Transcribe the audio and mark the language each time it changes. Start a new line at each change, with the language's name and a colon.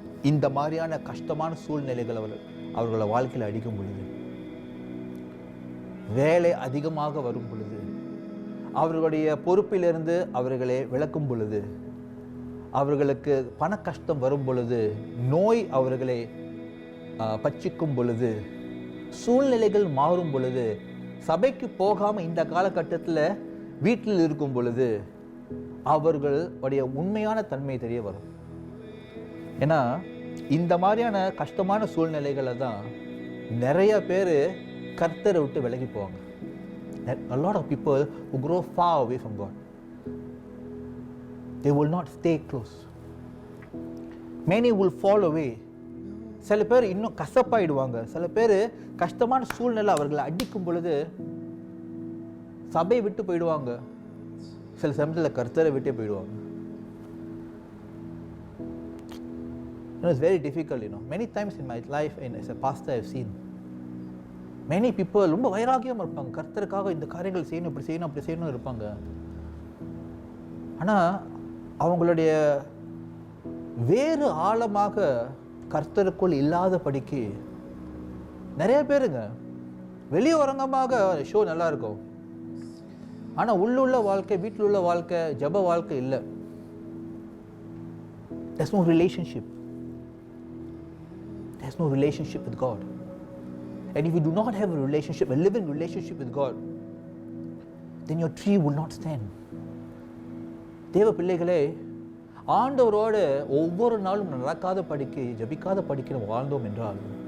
Tamil: இந்த மாதிரியான கஷ்டமான சூழ்நிலைகள் அவர்களோட வாழ்க்கையில் அடிக்கும் பொழுது, வேலை அதிகமாக வரும் பொழுது, அவர்களுடைய பொறுப்பிலிருந்து அவர்களை விளக்கும் பொழுது, அவர்களுக்கு பண கஷ்டம் வரும் பொழுது, நோய் அவர்களை பட்சிக்கும் பொழுது, சூழ்நிலைகள் மாறும் பொழுது, சபைக்கு போகாமல் இந்த காலகட்டத்தில் வீட்டில் இருக்கும் பொழுது அவர்களுடைய உண்மையான தன்மை தெரிய வரும். ஏன்னா இந்த மாதிரியான கஷ்டமான சூழ்நிலைகளை தான் நிறைய பேர் கர்த்தரை விட்டு விலகி போவாங்க.
English: A lot of people who grow far away from God, they will not stay close. Many will fall away.
Tamil: சில பேர் இன்னும் கசப்பாயிடுவாங்க. சில பேர் கஷ்டமான சூழ்நிலை அவர்களை அடிக்கும் பொழுது சபையை விட்டு போயிடுவாங்க. சில சமயத்தில் கர்த்தரை விட்டே போயிடுவாங்க.
English: It's very difficult, Many times in my life and as a pastor I've seen many people
Tamil: ரொம்ப வைராகியமாக இருப்பாங்க. கர்த்தருக்காக இந்த காரியங்கள் செய்யணும், இப்படி செய்யணும், அப்படி செய்யணும் இருப்பாங்க. ஆனால் அவங்களுடைய வேறு ஆழமாக கர்த்தருக்குள் இல்லாதபடிக்கு நிறைய பேருங்க வெளியரங்கமாக ஷோ நல்லா இருக்கும், ஆனால் உள்ளுள்ள வாழ்க்கை, வீட்டில் உள்ள வாழ்க்கை, ஜப வாழ்க்கை இல்லை.
English: There's no relationship. There's no relationship with God. And if you do not have a relationship, a living relationship with God, then your tree will not stand.
Tamil: தேவ பிள்ளைகளே, ஆண்டவரோடு ஒவ்வொரு நாளும் நடக்காத படிக்க, ஜபிக்காத படிக்க வாழ்ந்தோம் என்றால்